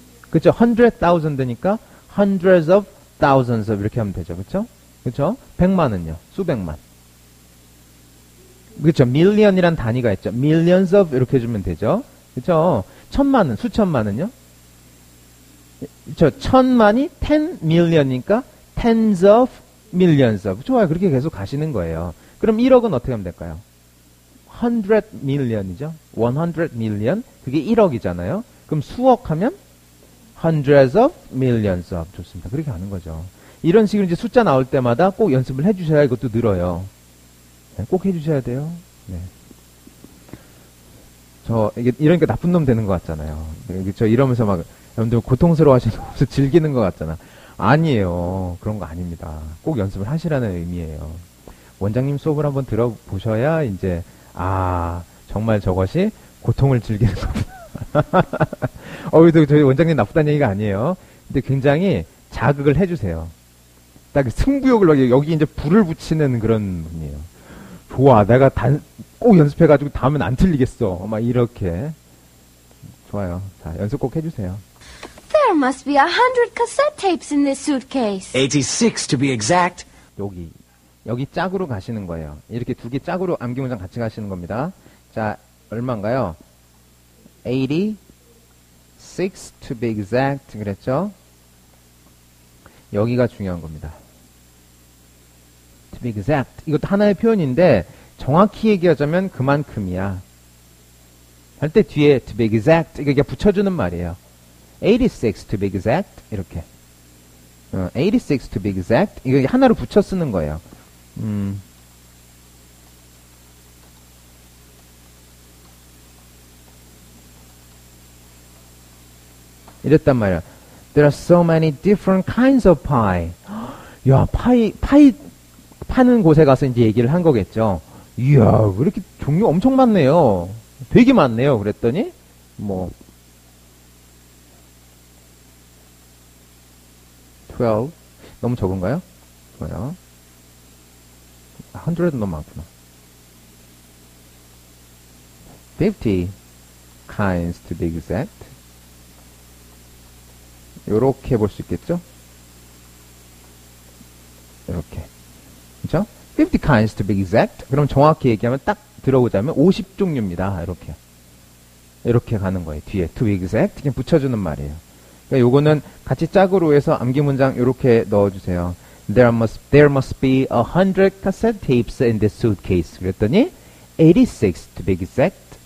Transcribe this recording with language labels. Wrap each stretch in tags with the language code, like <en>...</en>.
<ko>그렇죠? 100,000되니까</ko> <en>hundreds of thousands of</en> <ko>이렇게 하면 되죠. 그렇죠? 그렇죠? 100만은요. 수백만. 그렇죠. million이란 단위가 있죠.</ko> <en>millions of</en> <ko>이렇게 해주면 되죠. 그렇죠. 천만은 수천만은요. 천만이</ko> <en>10 million이니까 tens of millions of.</en> <ko>좋아요. 그렇게 계속 가시는 거예요. 그럼 1억은 어떻게 하면 될까요?</ko> <en>100 million</en> <ko>이죠. 100 million. 그게 1억이잖아요. 그럼 수억 하면</ko> <en>hundreds of millions of.</en> <ko>좋습니다. 그렇게 가는 거죠. 이런 식으로 이제 숫자 나올 때마다 꼭 연습을 해주셔야 이것도 늘어요. 네, 꼭 해주셔야 돼요. 네. 이러니까 나쁜 놈 되는 것 같잖아요. 이러면서 막, 여러분들 고통스러워 하시면서 즐기는 것 같잖아. 아니에요. 그런 거 아닙니다. 꼭 연습을 하시라는 의미예요. 원장님 수업을 한번 들어보셔야, 이제, 정말 저것이 고통을 즐기는 거구나. 그래도 저희 원장님 나쁘다는 얘기가 아니에요. 근데 굉장히 자극을 해주세요. 딱 승부욕을, 여기 이제 불을 붙이는 그런 분이에요. 좋아, 내가 꼭 연습해가지고 다음엔 안 틀리겠어. 막 이렇게. 좋아요. 자, 연습 꼭 해주세요.</ko> <en>There must be 100 cassette tapes in this suitcase. 86 to be exact.</en> <ko>여기 짝으로 가시는 거예요. 이렇게 두 개 짝으로 암기 문장 같이 가시는 겁니다. 자, 얼마인가요?</ko> <en>86 to be exact.</en> <ko>그랬죠? 여기가 중요한 겁니다.</ko> <en>to be exact.</en> <ko>이것도 하나의 표현인데 정확히 얘기하자면 그만큼이야. 할 때 뒤에</ko> <en>to be exact</en> <ko>이게 붙여주는 말이에요.</ko> <en>86 to be exact 이렇게. 86 to be exact</en> <ko>이거 하나로 붙여 쓰는 거예요. 이랬단 말이야.</ko> <en>There are so many different kinds of pie.</en> <ko>야, 파이 파는 곳에 가서 이제 얘기를 한 거겠죠. 이야, 왜 이렇게 종류 엄청 많네요. 되게 많네요. 그랬더니, 뭐, 12. 너무 적은가요? 뭐야? 100도 너무 많구나.</ko> <en>50 kinds to be exact.</en> <ko>요렇게 볼 수 있겠죠? 요렇게. 그쵸?</ko> <en>50 kinds to be exact.</en> <ko>그럼 정확히 얘기하면 딱 들어오자면 50종류입니다. 이렇게. 이렇게 가는 거예요. 뒤에</ko> <en>to be exact.</en> <ko>그냥 붙여주는 말이에요. 그러니까 요거는 같이 짝으로 해서 암기 문장 요렇게 넣어주세요.</ko> <en>There must be 100 cassette tapes in this suitcase.</en> <ko>그랬더니</ko> <en>86 to be exact.</en>